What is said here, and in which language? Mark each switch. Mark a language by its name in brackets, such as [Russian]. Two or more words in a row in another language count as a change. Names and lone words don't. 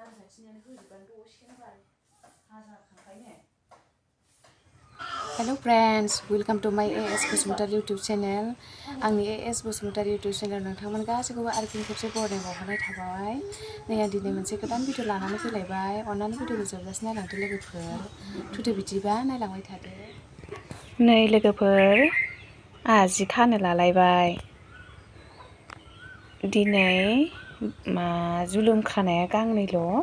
[English] Hello friends, welcome to my AS Bosumtaरी YouTube channel. [Bodo] आंनि AS Bosumtaरी YouTube channel नोंथांमोन गासैखौबो आरो फिन खेबसे बरायबावनाय थाबाय। नै आं दिनै मोनसे गोदान भिडिअ लानानै फैलायबाय। अन्नानै भिडिअखौ जोबजासिम नायलांदो लोगोफोर। थुदो बिदिबा नायलांबाय थादो। नै लोगोफोर, आंहा जि खानो लालायबाय। दिनै जुलुम खानाया गांनैल'।